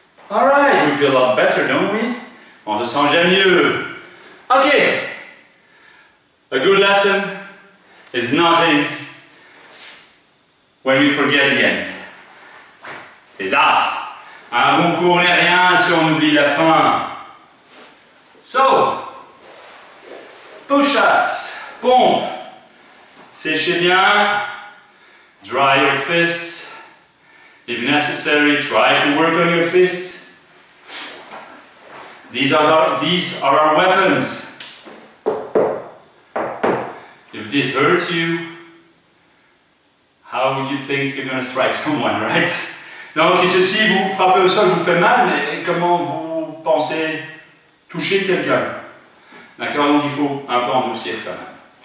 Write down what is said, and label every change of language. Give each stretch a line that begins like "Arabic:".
English: Alright, we feel a lot better, don't we?
French: On se sent déjà mieux.
English: Okay. A good lesson is nothing when we forget the end.
French: C'est ça. Un bon cours n'est rien si on oublie la fin.
English: So, push-ups, pompe.
French: Séchez bien.
English: Dry your fists. If necessary, try to work on your fists. These are our weapons. If this hurts you, how would you think you're going to strike someone, right?
French: Donc si ceci vous frappez au sol, vous fait mal, mais comment vous pensez toucher quelqu'un? D'accord, donc il faut un peu endurcir quand même.